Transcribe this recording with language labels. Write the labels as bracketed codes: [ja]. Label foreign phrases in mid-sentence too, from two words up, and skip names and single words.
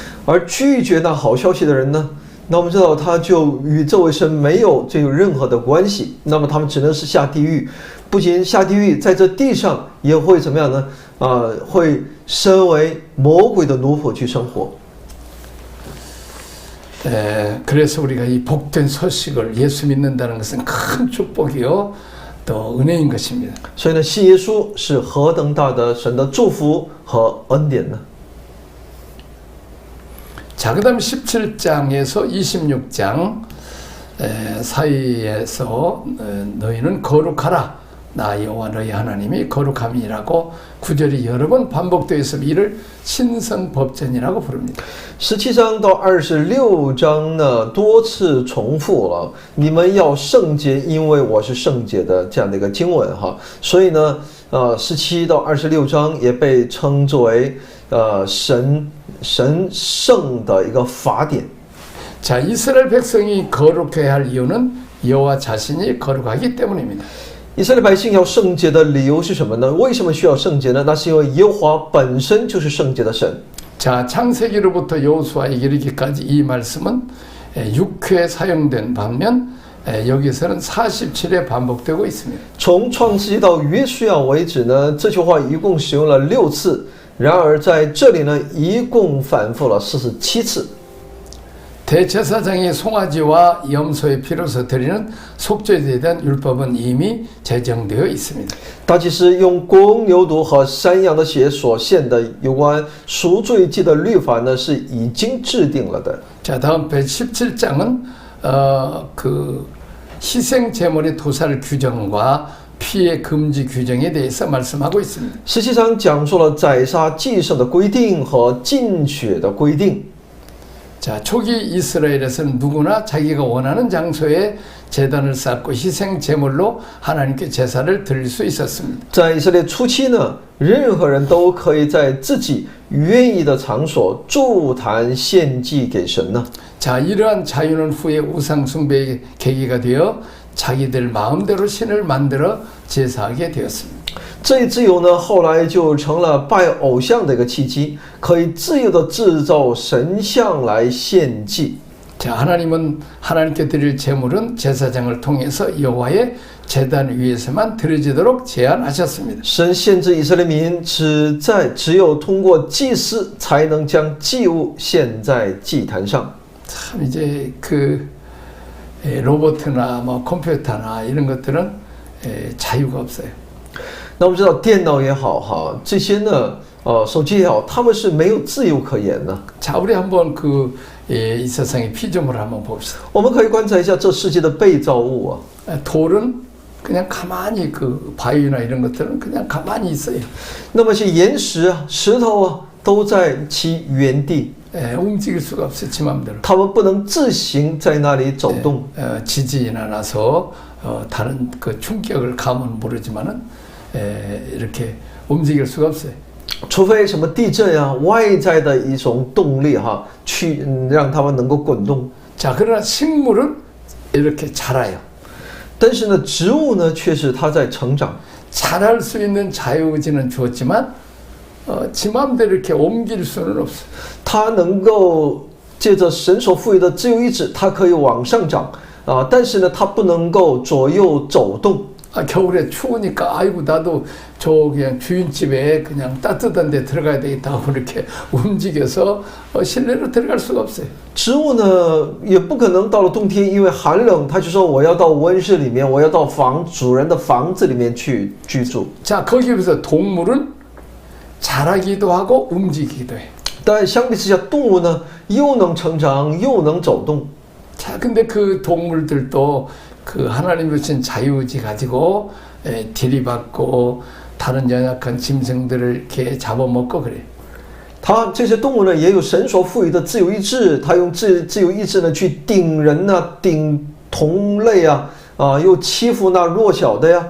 [zh] 而拒绝那好消息的人呢，那我们知道他就与这位神没有任何的关系，那么他们只能是下地狱，不仅下地狱，在这地上也会怎么样呢？会身为魔鬼的奴仆去生活。 [ko] 그래서 우리가 이 복된 소식을 예수 믿는다는 것은 큰 축복이요 또 은혜인 것입니다. [zh] 所以呢，信耶稣是何等大的神的祝福和恩典呢？ [ko] 자, 그다음 17장에서 26장 사이에서 너희는 거룩하라. 나 여호와 너희 하나님이 거룩함이라고 구절이 여러 번 반복되어 있으며 이를 신성법전이라고 부릅니다. [zh] 17 章到26章呢，多次重复了你们要圣洁，因为我是圣洁的这样的一个经文所以呢，17到26章也被称作为神圣的一个法典。 [ko] 자, 이스라엘 백성이 거룩해야 할 이유는 여호와 자신이 거룩하기 때문입니다. [zh] 以色列百姓要圣洁的理由是什么呢？为什么需要圣洁呢？那是因为耶和华本身就是圣洁的神。 [ko] 자, 창세기로부터 여호수아에게 이르기까지 이 말씀은 6회 사용된 반면 여기서는 47회 반복되고 있습니다. [zh] 从创世纪到约书亚为止呢，这句话一共使用了6次，然而在这里呢，一共反复了47次。 [ko] 대제사장이 송아지와 염소의 피로서 드리는 속죄제에 대한 율법은 이미 제정되어 있습니다. [zh] 大祭司用公牛犊和山羊的血所献的有关赎罪祭的律法呢，是已经制定了的。 [ko] 자, 다음 117장은 그 희생 제물의 도살 규정과 피해 금지 규정에 대해서 말씀하고 있습니다. [zh] 17 章讲述了宰杀祭牲的规定和禁血的规定。 [ko] 자, 초기 이스라엘에서는 누구나 자기가 원하는 장소에 제단을 쌓고 희생 제물로 하나님께 제사를 드릴 수 있었습니다. [zh] 在以色列初期呢，任何人都可以在自己愿意的场所筑坛献祭给神呢。 [ko] 자, 이러한 자유는 후에 우상 숭배의 계기가 되어 자기들 마음대로 신을 만들어 제사하게 되었습니다. [zh] 这一自由呢，后来就成了拜偶像的一个契机，可以自由的制造神像来献祭。 [ko] 자, 하나님은 하나님께 드릴 제물은 제사장을 통해서 여호와의 제단 위에서만 드려지도록 제한하셨습니다. [zh] 神限制以色列民只有通过祭司才能将祭物献在祭坛上。 [ko] 참 이제 그 로봇이나 뭐 컴퓨터나 이런 것들은 자유가 없어요. [zh] 那我们知道电脑也好哈，这些呢，手机也好，他们是没有自由可言的。 [ko] 자, 우리 한번 이 세상의 피조물을 한번 봅시다. [zh] 我们可以观察一下这世界的被造物啊。 [ko] 돌은 그냥 가만히 그 바위나 이런 것들은 그냥 가만히 있어요. [zh] 那么些岩石啊、石头啊，都在其原地， [ko] 움직일 수가 없어요. 지 마음대로. [zh] 他们不能自行在那里走动。 [ko] 지진이 나서 다른 그 충격을 감은 모르지만은 이렇게 움직일 수가 없어요. [zh] 除非什么地震啊，外在的一种动力哈，去让他们能够滚动。 [ko] 자, 그러나 식물은 이렇게 자라요. [zh] 但是呢，植物呢，却是它在成长。 [ko] 자랄 수 있는 자유의지는 주었지만 지 마음대로 이렇게 옮길 수는 없어요. [zh] 它能够借着神所赋予的自由意志，它可以往上长啊，但是呢，它不能够左右走动。 [ko] 겨울에 추우니까 아이고 나도 저 그냥 주인집에 그냥 따뜻한 데 들어가야 되겠다 하고 이렇게 움직여서 실내로 들어갈 수가 없어요. [zh] 植物呢，也不可能到了冬天，因为寒冷，它就说我要到温室里面，我要到主人的房子里面去居住。 [ko] 자, 거기에서 동물은 자라기도 하고 움직이기도 해. [zh] 但相比之下，动物呢，又能成长，又能走动。 [ko] 자, 근데 그 동물들도 그 하나님 주신 자유의지 가지고 들이받고 다른 연약한 짐승들을 이렇게 잡아먹고 그래. [zh] 它这些动物呢，也有神所赋予的自由意志，它用自由意志呢去顶人呐、顶同类啊，又欺负那弱小的呀。